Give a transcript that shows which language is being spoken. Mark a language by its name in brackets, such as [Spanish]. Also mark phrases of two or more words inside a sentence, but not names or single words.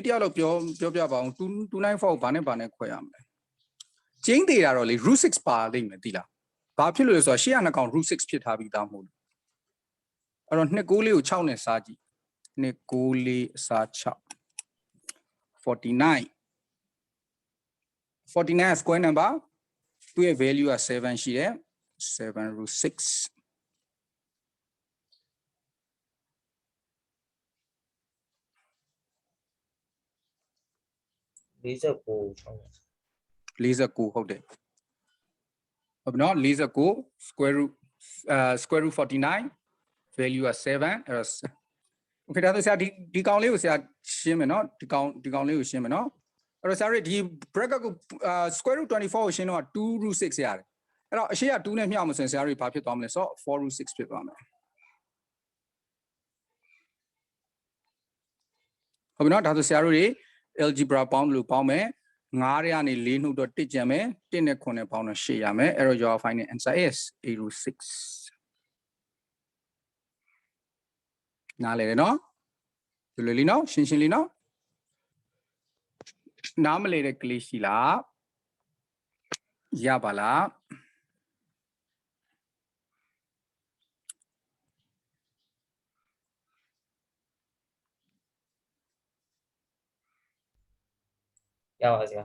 [Burmese] ယောက်တော့ပြောပြပါအောင်294ကိုဘာနဲ့ခွဲရမလဲကျင်းသေးတာတော့လေ root 6ပါလိမ့်မယ်သိလားဘာဖြစ်လို့လဲဆိုတော့ရှေ့ကနှစ်ကောင် root 6ဖြစ်ထားပြီးသားမဟုတ်လို့အဲ့တော့294လေးကို6နဲ့စားကြည့်294အစား6 49 49 [English] square number [Burmese] သူ့ရဲ့ value က7ရှိတယ်7 root 6 49ဟုတ်တယ်ဟုတ်ပြီနော်49 [English] square root 49 value [Burmese] က7အဲ့တော့ okay ဒါဆိုဆရာဒီကောင်လေးကိုဆရာရှင်းမယ်နော်ဒီကောင်လေးကိုရှင်းမယ်နော်အဲ့တော့ဆရာတို့ဒီ bracket ကို [English] square root 24 [Burmese] ကိုရှင်းတော့2 root 6ရတယ်အဲ့တော့အရှိက2နဲ့မျှအောင်ဆိုရင်ဆရာတို့ဘာဖြစ်သွားမလဲဆိုတော့4 root 6ဖြစ်သွားမယ် ဟုတ်ပြီနော်ဒါဆိုဆရာတို့တွေ algebra ပေါင်းလို့ပေါင်းမယ်9ထဲကနေ4နှုတ်တော့1ကျန်မယ်1နဲ့9နဲ့ပေါင်းတော့8ရမယ်အဲ့တော့ [English] your final answer is 8 root 6 [Burmese] နားလေတယ်နော်ဒီလိုလေးနော်ရှင်းလေးနော်နားမလဲတဲ့ကလေးရှိလားရပါလား ရပါစေ